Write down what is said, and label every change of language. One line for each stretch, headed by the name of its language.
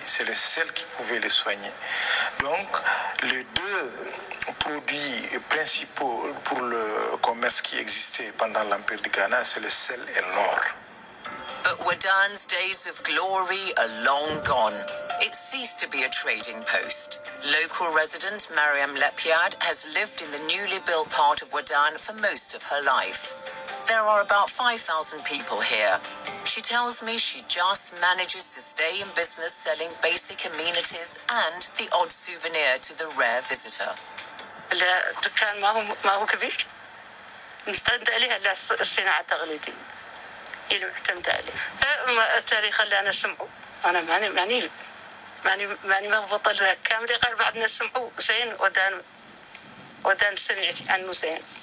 French: C'est le sel qui pouvait les soigner. Donc, les deux produits principaux pour le commerce qui existait pendant l'Empire du Ghana, c'est le sel et l'or.
English: But Wadan's days of glory are long gone. It ceased to be a trading post. Local resident Mariam Lepiad has lived in the newly built part of Wadan for most of her life. There are about 5,000 people here. She tells me she just manages to stay in business selling basic amenities and the odd souvenir to the rare visitor.
Arabic: الدكان ما هو كبير، نستند عليه الصناعة التقليدية اللي معتمد عليه. فالتاريخ اللي أنا سمعه أنا ماني مضبوطة له كامل. قال بعض الناس سمعوا زين ودان سمعت عنه زين.